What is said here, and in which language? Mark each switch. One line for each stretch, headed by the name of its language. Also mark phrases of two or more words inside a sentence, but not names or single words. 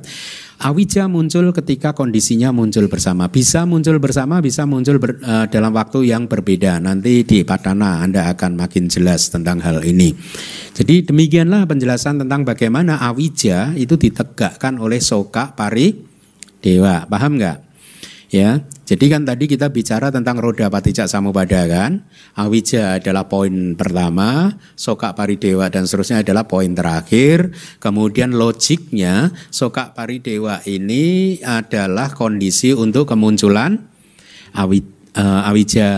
Indonesian: Awija muncul ketika kondisinya muncul bersama. Bisa muncul bersama, bisa muncul dalam waktu yang berbeda. Nanti di Padana Anda akan makin jelas tentang hal ini. Jadi demikianlah penjelasan tentang bagaimana awija itu ditegakkan oleh
Pali: soka, pari, dewa.
Indonesian: Paham nggak? Ya, jadi kan tadi kita bicara tentang roda paticca samuppada kan. Awija adalah poin pertama,
Pali: soka, paridewa
Indonesian: dan seterusnya adalah poin terakhir. Kemudian logiknya
Pali: soka, paridewa
Indonesian: ini adalah kondisi untuk kemunculan awija.